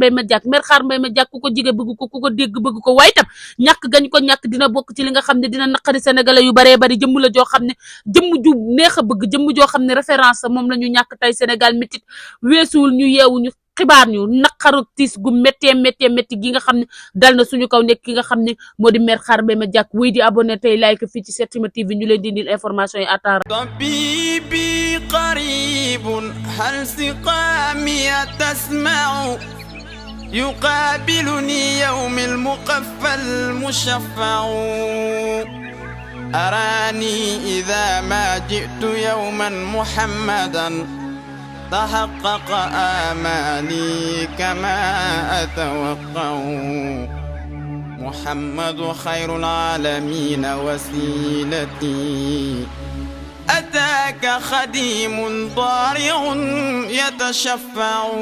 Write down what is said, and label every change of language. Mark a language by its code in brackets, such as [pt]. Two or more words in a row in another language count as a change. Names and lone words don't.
[wo] Mayma Diack maire Xaar Mayma Diack ku ko jige bëgg ko ku ko dégg bëgg ko waaye tam ñàkk gañ ko ñàkk dina bokk ci li nga xam ne dina naqari sénégalais yu baree bari jëmm la joo xam ne jëmm ju neex a bëgg jëmm joo xam ne référence moom la ñu ñàkk tey Sénégal métit weesuwul ñu yeewu ñu xibaar ñu naqaru tiis gu métti gi nga xam ne dal na suñu kaw nekk ki nga xam ne moo di maire Xaar Mayma Diack wuy di abonné tey like fii ci Setsima TV ñu leen di indil information yi atara [ar] طبيبي قريب هل سقامي تسمع يقابلني يوم المقفى المشفع أراني إذا ما جئت يوما محمدا تحقق آمالي كما أتوقع محمد خير العالمين وسيلتي أتاك خديم ضارع يتشفع